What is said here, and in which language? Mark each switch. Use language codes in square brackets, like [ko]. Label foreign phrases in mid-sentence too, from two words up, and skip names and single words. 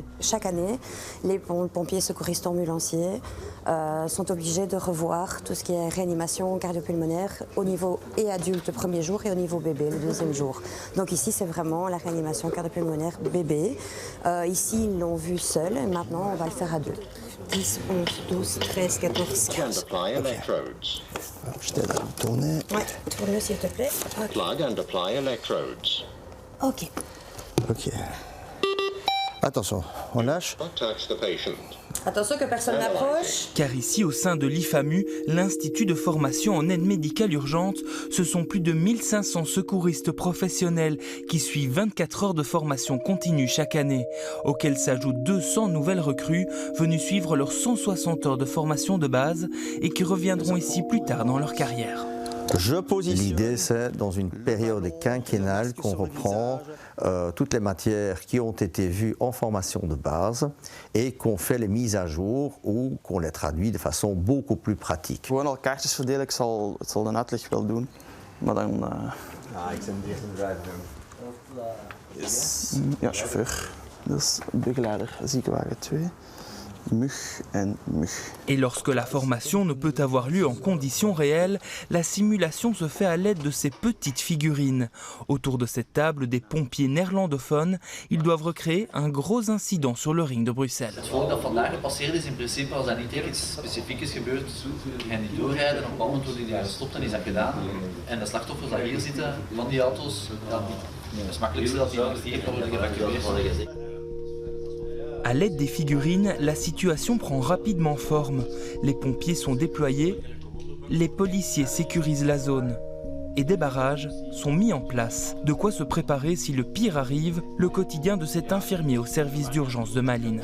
[fr] Chaque année, les pompiers secouristes ambulanciers sont obligés de revoir tout ce qui est réanimation cardio-pulmonaire au niveau et adulte le premier jour et au niveau bébé le deuxième jour. Donc ici, c'est vraiment la réanimation cardio-pulmonaire bébé. Ici, ils l'ont vu seul et maintenant, on va le faire à deux. 10, 11, 12, 13, 14, 15. Je t'aide à le tourner. Ouais, tourne-le s'il te plaît. [en] Plug and apply electrodes. Ok. [fr] Ok. Attention, on lâche. [en] Touch the patient. [fr] Attention que personne n'approche. Car ici, au sein de l'IFAMU, l'Institut de formation en aide médicale urgente, ce sont plus de 1500 secouristes professionnels qui suivent 24 heures de formation continue chaque année, auxquels s'ajoutent 200 nouvelles recrues venues suivre leurs 160 heures de formation de base et qui reviendront ici plus tard dans leur carrière. L'idée, c'est dans une période quinquennale qu'on reprend toutes les matières qui ont été vues en formation de base et qu'on fait les mises à jour ou qu'on les traduit de façon beaucoup plus pratique. [nl] Gewoon al kaartjes verdelen, ik zal de uitleg wel doen, maar dan... ik ben dicht in de Ja, chauffeur. Dat is begeleider, ziekenwagen 2. Mug en mug. [fr] Et lorsque la formation ne peut avoir lieu en conditions réelles, la simulation se fait à l'aide de ces petites figurines. Autour de cette table, des pompiers néerlandophones, ils doivent recréer un gros incident sur le ring de Bruxelles. [nl] Het volk dat vandaag gepasseerd is, in principe, als dat niet heel iets specifiek is gebeurd, ga je niet doorrijden. Op een moment worden die daar gestopt en is dat gedaan. En de slachtoffers die hier zitten, van die auto's, dat is het makkelijkste dat die hier worden geëvacueerd. [fr] À l'aide des figurines, la situation prend rapidement forme. Les pompiers sont déployés, les policiers sécurisent la zone. et des barrages sont mis en place. De quoi se préparer si le pire arrive, le quotidien de cet infirmier au service d'urgence de Malines.